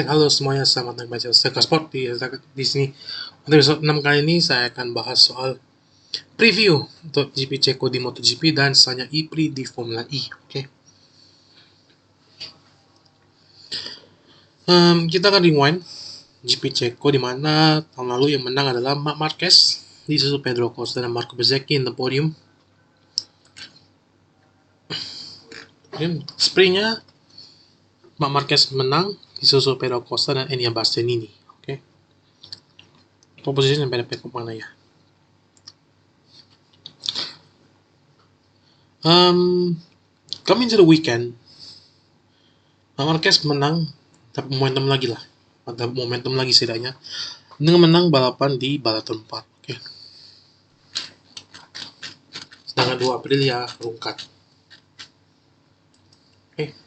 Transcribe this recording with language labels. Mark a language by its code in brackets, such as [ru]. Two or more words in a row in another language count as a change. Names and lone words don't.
[id] Halo semuanya, selamat datang baca Seka Sport di sini. Untuk episode 6 kali ini saya akan bahas soal preview untuk GP Ceko di MotoGP dan sisanya Ipri di Formula E. Oke. Kita akan rewind GP Ceko di mana tahun lalu yang menang adalah Marc Marquez disusul Pedro Costa dan Marco Bezzecchi [en] in the podium. [id] Sprintnya Marc Marquez menang disusul Pedro Costa dan Enea Bastianini. Oke. Posisi sampai dapat kemana ya? [en] Coming to the weekend, [id] Marquez menang, dapat momentum lagi lah. Ada momentum lagi setidaknya dengan menang balapan di balapan 4. Oke. Sedangkan 2 April ya rungkat. Oke.